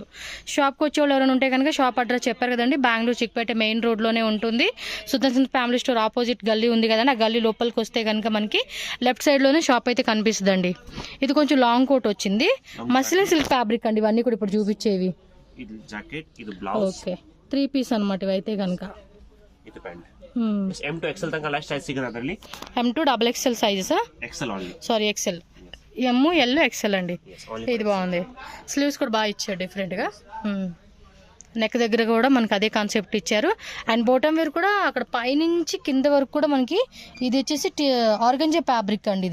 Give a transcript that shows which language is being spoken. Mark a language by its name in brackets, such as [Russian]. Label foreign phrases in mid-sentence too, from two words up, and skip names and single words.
[Telugu] షాప్కి వచ్చే వాళ్ళు ఎవరైనా ఉంటే కనుక [English] shop address [Telugu] చెప్పారు కదండి, బెంగళూరు చిక్పేట మెయిన్ రోడ్లోనే ఉంటుంది. సుదర్శన్ ఫ్యామిలీ స్టోర్ ఆపోజిట్ గల్లీ ఉంది కదండి, ఆ గల్లీ లోపలికి వస్తే కనుక మనకి లెఫ్ట్ సైడ్లోనే షాప్ అయితే కనిపిస్తుందండి. ఇది కొంచెం [English] long coat [Telugu] వచ్చింది, [English] muslin silk fabric [Telugu] అండి. ఇవన్నీ కూడా ఇప్పుడు చూపించేవి. ఓకే, 3 పీస్ అనమాట ఇవైతే కనుక. [Kannada] ಇದು ಪ್ಯಾಂಟ್ [English] M to XL [Kannada] ತನಕ [English] last size [Kannada] ಸಿಗುತ್ತೆ ಅದರಲ್ಲಿ. [English] M to XXL sizes. XL only. [Telugu] సారీ XL. M, L, XL అండి. ఇది బాగుంది. స్లీవ్స్ కూడా బాగా ఇచ్చారు డిఫరెంట్గా. నెక్ దగ్గర కూడా మనకి [English] ade concept [Telugu] ఇచ్చారు. [English] and bottom wear [Telugu] కూడా అక్కడ పైనుంచి కింద వరకు కూడా మనకి ఇది వచ్చేసి [English] organza fabric [Telugu] అండి.